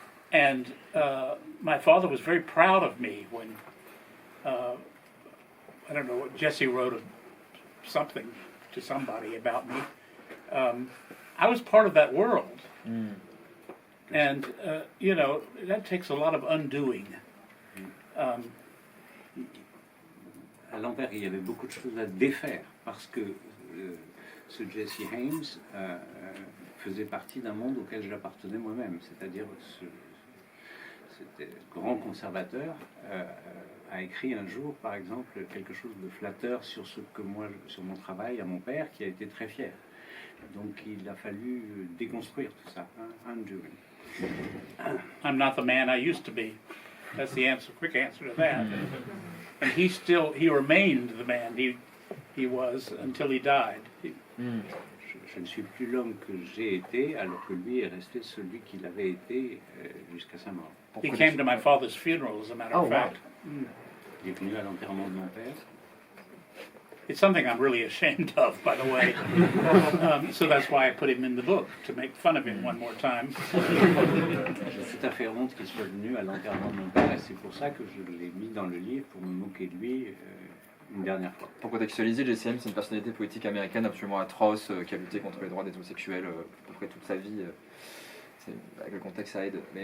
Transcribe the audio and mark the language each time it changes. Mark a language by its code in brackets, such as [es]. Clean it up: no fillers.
[en] And my father was very proud of me when, I don't know, Jesse wrote something to somebody about me. I was part of that world. And, you know, that takes a lot of undoing. [fr] À l'envers, il y avait beaucoup de choses à défaire parce que ce Jesse Haynes faisait partie d'un monde auquel j'appartenais moi-même, c'est-à-dire cet grand conservateur a écrit un jour, par exemple, quelque chose de flatteur sur sur mon travail à mon père, qui a été très fier. Donc il a fallu déconstruire tout ça, undoing. [en] I'm not the man I used to be. That's the answer, quick answer to that. And he remained the man he was until he died. [fr] Je ne suis plus l'homme que j'ai été, alors que lui est resté celui qu'il avait été jusqu'à sa mort. [en] He came to my father's funeral, as a matter of fact. [fr] Il est venu à l'enterrement de mon père. [en] It's something I'm really ashamed of, by the way. So that's why I put him in the book, to make fun of him one more time. [fr] J'ai tout à fait honte qu'il soit venu à l'enterrement de mon père, et c'est pour ça que je l'ai mis dans le livre, pour me moquer de lui une dernière fois. Pour contextualiser, Jesse Helms, c'est une personnalité politique américaine absolument atroce qui a lutté contre les droits des homosexuels à peu près toute sa vie. Avec le contexte, ça aide.